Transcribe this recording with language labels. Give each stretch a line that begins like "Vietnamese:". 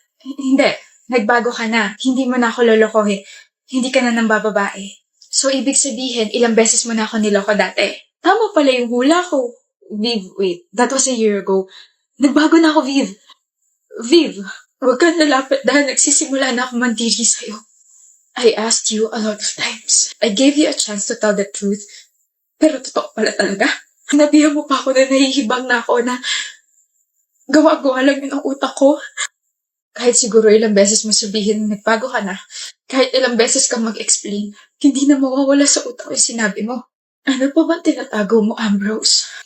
Filipino: Hindi. Nagbago ka na. Hindi mo na ako lolokohin. Hindi ka na ng bababae. So, ibig sabihin, ilang beses mo na ako niloko dati. Tama pala yung hula ko. Viv,
English: wait. That was a year ago.
Filipino: Nagbago na ako, Viv. Viv, huwag kang lalapit dahil nagsisimula na ako mandiri sa'yo.
English: I asked you a lot of times. I gave you a chance to tell the truth.
Filipino: Pero totoo pala talaga. Hanabihan mo pa ako na nahihibang na ako na gawa-gawa lang yun ang utak ko. Kahit siguro ilang beses mo sabihin na nagbago ka na, kahit ilang beses kang mag-explain, hindi na mawawala sa utak yung sinabi mo. Ano pa bang tinatago mo, Ambrose?